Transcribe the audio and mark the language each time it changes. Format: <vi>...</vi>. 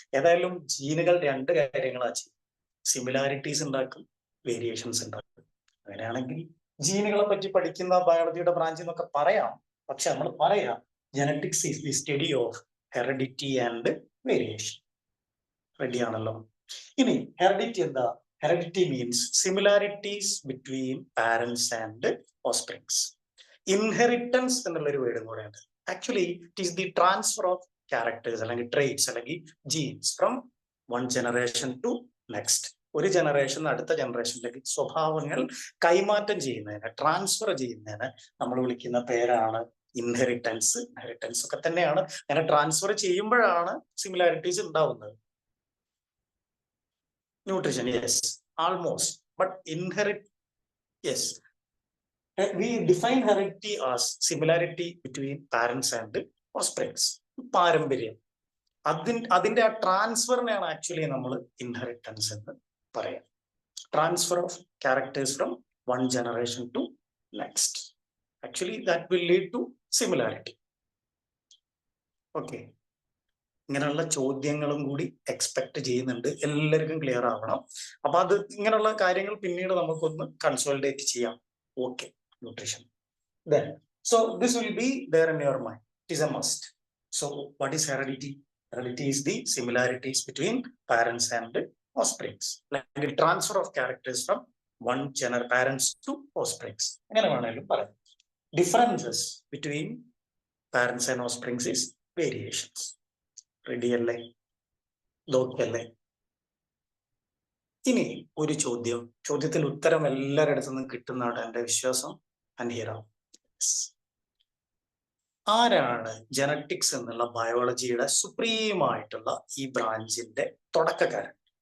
<ml>ഏതായാലും ജീനുകൾ രണ്ട് കാര്യങ്ങളാണ് ചെയ്യും. സിമിലാരിറ്റീസ് ഉണ്ടാക്കും, വേരിയേഷൻസ് ഉണ്ടാക്കും. അങ്ങനെയാണെങ്കിൽ ജീനുകളെ പറ്റി പഠിക്കുന്ന ബയോളജിയുടെ ബ്രാഞ്ച് എന്നൊക്കെ പറയാം. പക്ഷെ നമ്മൾ പറയാം</ml> <en>Genetics is the study of heredity and variation.</en> <ml>റെഡിയാണല്ലോ? ഇനി ഹെറിഡിറ്റി എന്താ?</ml> <en>Heredity means similarities between parents and offsprings. Inheritance</en> <ml>എന്നുള്ളൊരു വേർഡും കൂടെയുണ്ട്.</ml> <en>Actually it is the transfer of characters അല്ലെങ്കിൽ traits അല്ലെങ്കിൽ genes from one generation to next.</en> <ml>ഒരു generation അടുത്ത ജനറേഷനിലേക്ക് സ്വഭാവങ്ങൾ കൈമാറ്റം ചെയ്യുന്നതിന്, ട്രാൻസ്ഫർ ചെയ്യുന്നതിന് നമ്മൾ വിളിക്കുന്ന പേരാണ് ഇൻഹെറിറ്റൻസ്. ഇൻഹെറിറ്റൻസ് ഒക്കെ തന്നെയാണ്. അങ്ങനെ ട്രാൻസ്ഫർ ചെയ്യുമ്പോഴാണ് സിമിലാരിറ്റീസ് ഉണ്ടാവുന്നത്.</ml> <en>Nutrition, yes, almost, but yes, we define heredity as similarity between parents and offsprings.</en> <ml>പാരമ്പര്യം, അതിന്റെ ആ ട്രാൻസ്ഫറിനെയാണ് ആക്ച്വലി നമ്മൾ ഇൻഹെറിറ്റൻസ് എന്ന് പറയാം.</ml> <en>Transfer of characters from one generation to next. Actually that will lead to similarity. Okay,</en> <ml>ഇങ്ങനെയുള്ള ചോദ്യങ്ങളും കൂടി expect ചെയ്യുന്നുണ്ട്. എല്ലാവർക്കും ക്ലിയർ ആവണം. അപ്പൊ അത് ഇങ്ങനെയുള്ള കാര്യങ്ങൾ പിന്നീട് നമുക്കൊന്ന് കൺസോളിഡേറ്റ് ചെയ്യാം. Okay, nutrition.</ml> <en>So this will be there in your mind. It is a must. So what is heredity? Heredity is the similarities between parents and offsprings, like the transfer of characters from one parents to offsprings.</en> <ml>അങ്ങനെ വേണമെങ്കിലും പറയാം.</ml> <en>Differences between parents and offsprings is variations.</en> <ml>Ready അല്ലേ? നോക്കല്ലേ? ഇനി ഒരു ചോദ്യത്തിന് ഉത്തരം എല്ലാവരുടെ അടുത്ത് നിന്നും കിട്ടുന്നതാണ് എന്റെ വിശ്വാസം. അൻഹിറാം, ആരാണ് ജനറ്റിക്സ് എന്നുള്ള ബയോളജിയുടെ സുപ്രീം ആയിട്ടുള്ള ഈ ബ്രാഞ്ചിന്റെ തുടക്കക്കാരൻ?</ml>